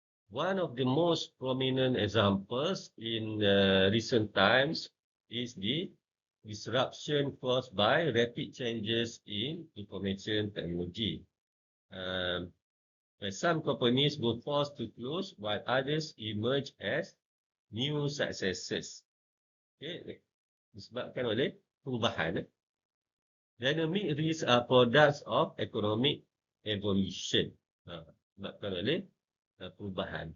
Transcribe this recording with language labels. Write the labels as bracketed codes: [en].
[en] One of the most prominent examples in recent times is the disruption caused by rapid changes in information technology. Where some companies were forced to close while others emerge as new successes. [ms] Okay, disebabkan oleh perubahan. [en] Dynamic risks are products of economic evolution. [ms] Disebabkan oleh perubahan.